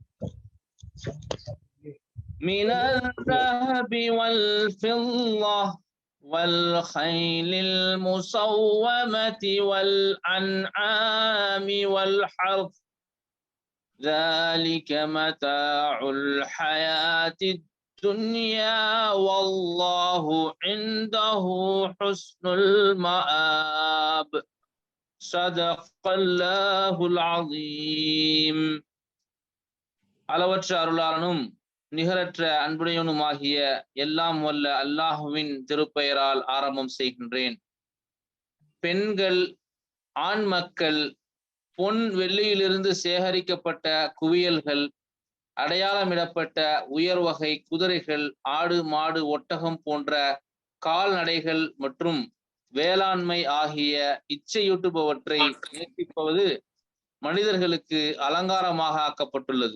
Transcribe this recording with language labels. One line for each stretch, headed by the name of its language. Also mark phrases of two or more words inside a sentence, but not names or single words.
Arabic: من الذهب والفضة والخيل المصومة والأنعام والحرث ذلك متاع الحياة الدنيا والله عنده حسن المآب. صدق الله العظيم.
Tamil: அளவற்ற அருளாளனும் நிகரற்ற அன்புடையவனுமாகிய எல்லாம் வல்ல அல்லாஹுவின் திருப்பெயரால் ஆரம்பம் செய்கின்றேன். பெண்கள், ஆண் மக்கள், பொன் வெள்ளியிலிருந்து சேகரிக்கப்பட்ட குவியல்கள், அடையாளமிடப்பட்ட உயர் வகை குதிரைகள், ஆடு மாடு ஒட்டகம் போன்ற கால்நடைகள் மற்றும் வேளாண்மை ஆகிய இச்சையூட்டுபவற்றை நேசிப்பது மனிதர்களுக்கு அலங்காரமாக ஆக்கப்பட்டுள்ளது.